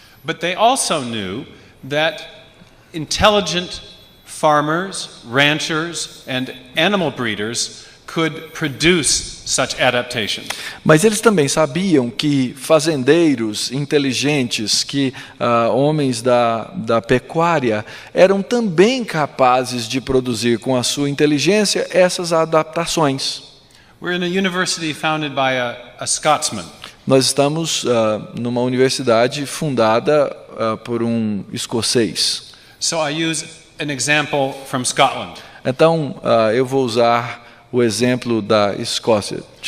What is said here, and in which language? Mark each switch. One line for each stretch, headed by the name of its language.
English: But they also knew that intelligent farmers, ranchers, and animal breeders could produce such adaptations.
Portuguese: Mas eles também sabiam que fazendeiros inteligentes, que homens da pecuária, eram também capazes de produzir com a sua inteligência essas adaptações.
English: We're in a university founded by a Scotsman.
Portuguese: Nós estamos numa universidade fundada por um escocês.
English: So I use an example from Scotland.
Portuguese: Então, eu vou usar o exemplo da Escócia.